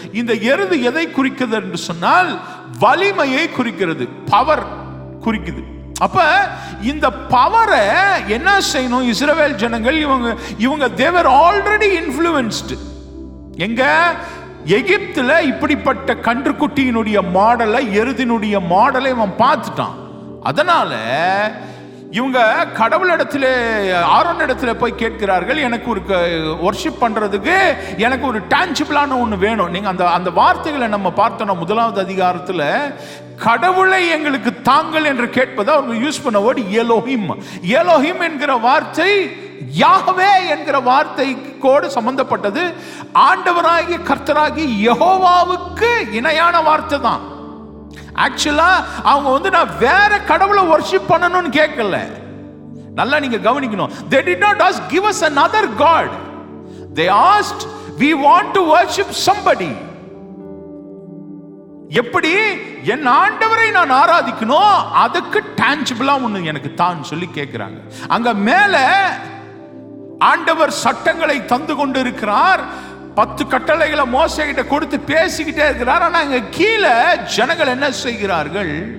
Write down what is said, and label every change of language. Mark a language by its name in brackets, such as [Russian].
[Tamil] இந்த எருது எதை குறிக்கிறது என்று சொன்னால் வலிமையை குறிக்கிறது, பவர் குறிக்குது. அப்ப இந்த பவரை என்ன செய்யணும் இஸ்ரவேல் ஜனங்கள்? இவங்க [English] they were already influenced. [Tamil] எங்க எகிப்துல இப்படிப்பட்ட கன்றுக்குட்டியினுடைய மாடலை, எருதினுடைய மாடலை அவன் பார்த்துட்டான். அதனால இவங்க கடவுளிடத்துல, ஆரோன் இடத்துல போய் கேட்கிறார்கள், எனக்கு ஒரு வொர்ஷிப் பண்றதுக்கு எனக்கு ஒரு டான்ஜிபிளான ஒன்று வேணும். நீங்க அந்த வார்த்தைகளை நம்ம பார்த்தோம் 1வது அதிகாரத்துல. கடவுளை எங்களுக்கு தாங்கள் என்று கேட்பதை அவங்க யூஸ் பண்ண வேர்டு எலோஹிம். எலோஹிம் என்கிற வார்த்தை யாஹ்வே என்கிற வார்த்தைக்கோடு சம்பந்தப்பட்டது. ஆண்டவராகிய கர்த்தராகிய யெகோவாவுக்கு இணையான வார்த்தை தான். ஆக்சுவலா அவங்க நான் வேற கடவுளை வொர்ஷிப் பண்ணணும்னு கேட்கல. நல்லா நீங்க கவனிக்கணும். [English] They did not ask give us another god. They asked we want to worship somebody. [Tamil] எப்படி என் ஆண்டவரை நான் ஆராதிக்கணும், அதுக்கு டான்ஜிபிளா ஒண்ணு எனக்கு தான் சொல்லி கேட்கிறாங்க. அங்க மேல ஆண்டவர் சட்டங்களை தந்து கொண்டு இருக்கிறார். 10 கட்டளைகளை மோசேகிட்ட கொடுத்து பேசிக்கிட்டே இருக்கிறார். ஆனா இங்க கீழே ஜனங்கள் என்ன செய்கிறார்கள்?